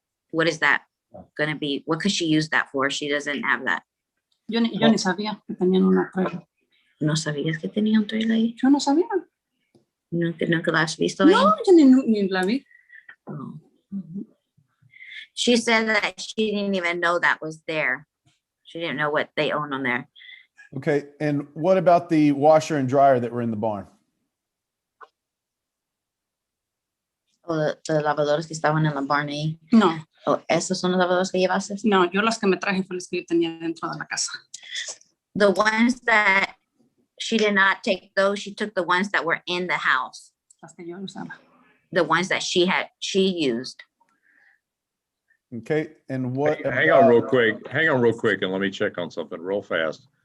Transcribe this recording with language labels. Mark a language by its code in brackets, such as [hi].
[en] What is that going to be? What could she use that for? She doesn't have that. [es] Yo ni sabía que tenían una trailer. ¿No sabías que tenía un trailer ahí? Yo no sabía. ¿Nunca la has visto ahí? No, yo ni la vi. Oh. [en] She said that she didn't even know that was there. She didn't know what they own on there. Okay, and what about the washer and dryer that were in the barn? [es] O los lavadores que estaban en la barn ahí. No. Oh, ¿esos son los lavadores que llevaste? No, yo las que me traje fue las que yo tenía dentro de la casa. [en] The ones that she did not take those, she took the ones that were in the house. [es] Las que yo usaba. [en] The ones that she used. Okay, and what? Hang on real quick, and let me check on something real fast.